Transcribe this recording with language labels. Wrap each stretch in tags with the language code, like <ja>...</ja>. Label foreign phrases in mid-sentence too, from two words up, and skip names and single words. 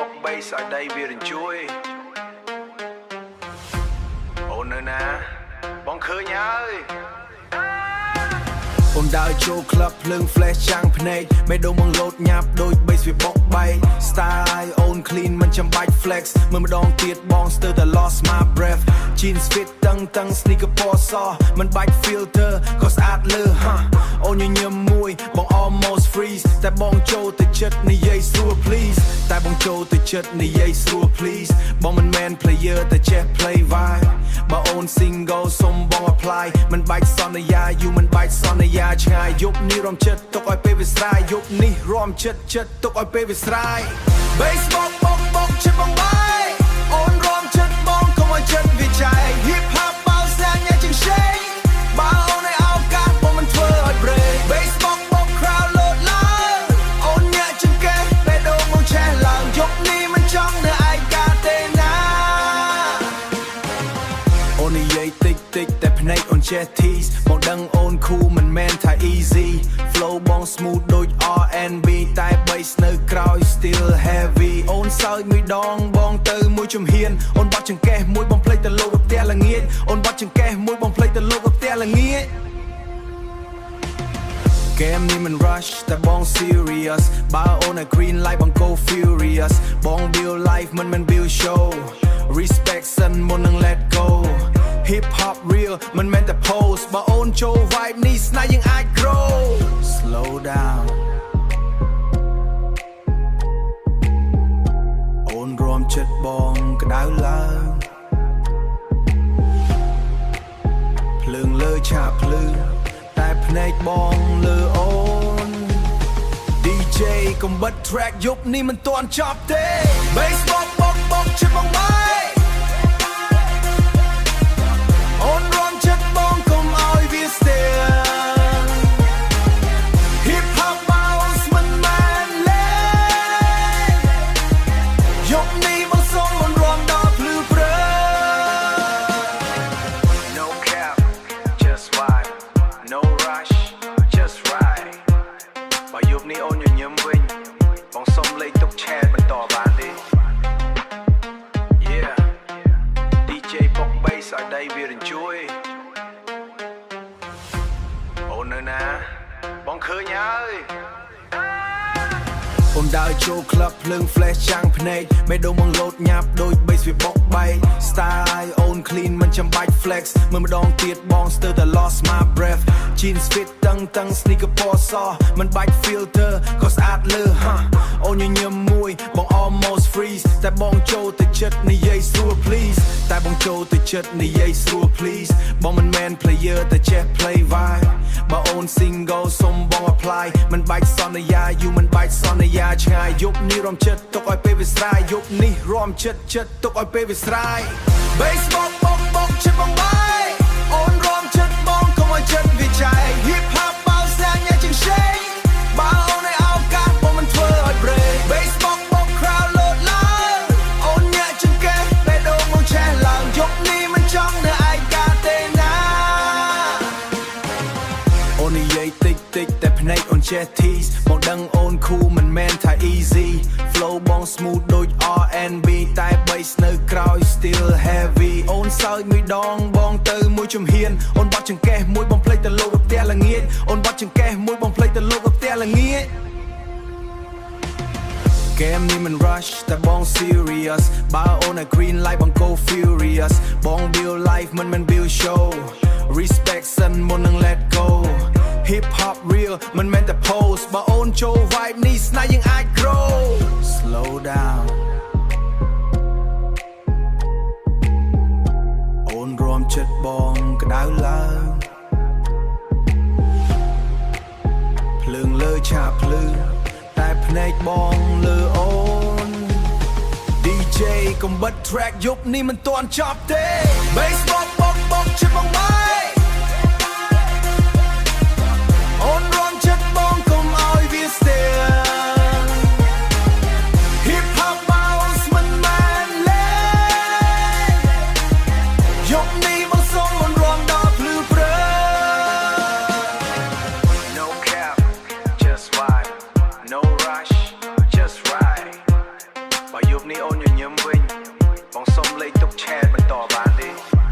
<km>bass ឲ្យដៃវារញ្ជួយអូននៅណាបងឃើញហើយអូនដើរចូលក្លឹបភ្លើង flash ចាំងភ្នែកមេដងមកលោតញាប់ដូច bass វាបុកបែក style អូន clean មិនចាំបាច់ flex មើលម្ដងទៀតបងស្ទើ រតែ</km> <en>lost my breath jeans fit</en> <km>តឹង sneaker ពណ៌សមិនបាច់ filter ក៏ស្អាតលើអូនញញឹមមួយបង</km> <en>almost freeze</en> <km>តែបងចូលទៅចិត្តនិយាយស្រួល please តែបងចូល ទៅចិត្តនិយាយស្រួល please បងមិនមែន player តែចេះ</km> <en>play vibe</en> <km>បើអូន single សុំបង apply មិនបាច់សន្យា you មិនបាច់សន្យាឆ្ងាយយប់នេះរំចិត្តទុកឲ្យពេលវាស្រាយយប់នេះរំចិត្តទុកឲ្យពេលវាស្រាយ bass បងចិត្តបងបាយអូនរំចិត្តបងកុំឲ្យចិត្តវាចែក</km> <en>hip hop</en> <km>បោស្នាញ៉ាជាង shake បើអូនឲ្យឱកាសបងមិនធ្វើឲ្យ</km> <en>break bass</en> <km>បង crowd លោតឡើងអូនញ៉ាជាងគេពេលដងមកឆេះឡើងយប់នេះមិនចង់នៅឯកាទេណា អូននិយាយតិចតែភ្នែកអូនចេះ tease បងដឹងអូន cool មិនមែនថា</km> <en>easy flow</en> <km>បង smooth ដូច R&B តែ bass នៅក្រោយ</km> <en>still heavy</en> <km>អូនសើចមួយដងបងទៅមួយជំហានអូនបាត់ចង្កេះមួយបងភ្លេចទៅលោកផ្ទះល្ងាចអូនបាត់ចង្កេះមួយបងភ្លេចទៅលោកផ្ទះល្ងាច Game នេះមិន rush តែបង serious បើអូន</km> <en>green light</en> <km>បង</km> <en>go furious</en> <km>បង</km> <en>build life</en> <km>មិន</km> <en>build show respect</en> <km>សិនមុននឹង</km> <en>let go hip hop real</en> <km>មិនមែនតែ pose បើអូនចូល vibe នេះស្នេហ៍យើងអាច</km> <en>grow slow down</en> <km>អូនរំចិត្តបងក្តៅឡើង ភ្លើងលើឆាកភ្លឺតែភ្នែកបងលើអូន DJ កុំបិទ track យប់នេះមិនទាន់ចប់ទេ bass បងចិត្តបងបាយអូនរំចិត្តបងកុំឲ្យវាស្ទើរ</km> <en>hip hop bounce</en> <km>មិនមែនលេងយប់នេះបងសូមមិនរំដល់ភ្លឺព្រើ</km> <en>No cap just vibe no rush just ride</en> <km>បើយប់នេះអូនញញឹមវិញបងសូមលេខទុក chat បន្តបានទេ</km> <en>Yeah DJ</en> <km>បុក bass ឲ្យដៃវារញ្ជួយអូននៅណាបងឃើញហើយ អូនដើរចូលក្លឹបភ្លើង flash ចាំងភ្នែកមេដងមកលោតញាប់ដូច bass វាបុកបែក style អូន clean មិនចាំបាច់ flex មើលម្ដងទៀតបងស្ទើរតែ</km> <en>lost my breath jeans fit</en> <km>តឹង sneaker ពណ៌សមិនបាច់ filter ក៏ស្អាតលើអូនញញឹមមួយបង</km> <en>almost freeze</en> <km>តែបងចូលទៅចិត្តនិយាយស្រួល please តែបងចូលទៅចិត្តនិយាយស្រួល please បងមិនមែន player តែចេះ</km> <en>play vibe</en> <km>បើអូន single សុំបង apply មិនបាច់សន្យា you មិនបាច់សន្យា ឆ្ងាយយប់នេះរំចិត្តទុកឲ្យពេលវាស្រាយយប់នេះរំចិត្តទុកឲ្យពេលវាស្រាយ bass បងចិត្តបងបាយអូនរំចិត្តបងកុំឲ្យចិត្តវាចែក</km> <en>hip hop</en> <km>បោស្នាញ៉ាជាង shake បើអូនឲ្យឱកាសបងមិនធ្វើឲ្យ</km> <en>break bass</en> <km>បង crowd លោតឡើងអូនញ៉ាជាងគេពេលដងមកឆេះឡើងយប់នេះមិនចង់នៅឯកាទេណា អូននិយាយតិចតែភ្នែកអូនចេះ tease បងដឹងអូន cool មិនមែនថា</km> <en>easy flow</en> <km>បង smooth ដូច R&B តែ bass នៅក្រោយ</km> <en>still heavy</en> <km>អូនសើចមួយដងបងទៅមួយជំហានអូនបាត់ចង្កេះមួយបងភ្លេចទៅលោកផ្ទះល្ងាចអូនបាត់ចង្កេះមួយបងភ្លេចទៅលោកផ្ទះល្ងាច Game នេះមិន rush តែបង serious បើអូន</km> <en>green light</en> <km>បង</km> <en>go furious</en> <km>បង</km> <en>build life</en> <km>មិន</km> <en>build show respect</en> <km>សិនមុននឹង</km> <en>let go hip hop real</en> <km>មិនមែនតែ pose បើអូនចូល vibe នេះស្នេហ៍យើងអាច</km> <en>grow slow down</en> <km>អូនរំចិត្តបងក្តៅឡើងភ្លើងលើឆាកភ្លឺតែភ្នែកបងលើអូន DJ កុំបិទ track យប់នេះមិនទាន់ចប់ទេ bass បងចិត្តបងបាយអូនរំចិត្តបងកុំឲ្យវាស្ទើរ</km> <en>hip hop bounce</en> <km>មិនមែនលេងយប់នេះបងសូមមិនរំដល់ភ្លឺព្រើ</km> <en>No cap just vibe no rush just ride</en> <km>បើយប់នេះអូនញញឹមវិញបងសុំលេខទុកឆែតបន្តបានទេ</km>